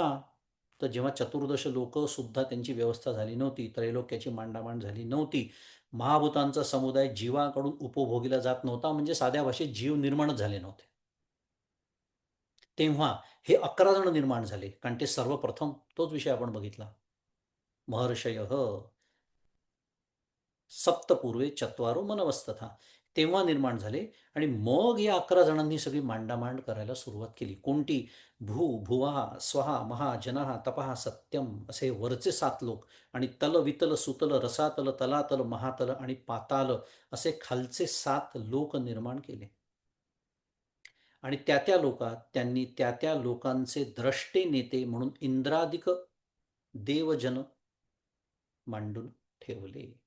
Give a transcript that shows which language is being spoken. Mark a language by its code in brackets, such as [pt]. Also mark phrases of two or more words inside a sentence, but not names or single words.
[mr] तर जेव्हा चतुर्दश लोक सुद्धा त्यांची व्यवस्था झाली नव्हती, त्रैलोक्याची मांडामांड झाली नव्हती, महाभूतांचा समुदाय जीवाकडून उपभोगीला जात नव्हता, म्हणजे साध्या भाषेत जीव निर्माणच झाले नव्हते, तेव्हा हे 11 जण निर्माण झाले. कारण ते सर्वप्रथम तोच विषय आपण बघितला, [sa] महर्षय सप्तपूर्वे चत्वारो मनवस्तथा, [mr] तेव्हा निर्माण झाले. आणि मग या 11 जणांनी सगळी मांडामांड करायला सुरुवात केली. कोणती? भुवा स्वहा महा जनहा तपहा सत्यम असे वरचे 7 लोक, आणि तल वितल सुतल रसातल तलातल महातल आणि पाताल असे खालचे 7 लोक निर्माण केले. आणि त्या लोकात त्यांनी त्या लोकांचे द्रष्टे नेते म्हणून इंद्रादिक देवजन मांडून ठेवले.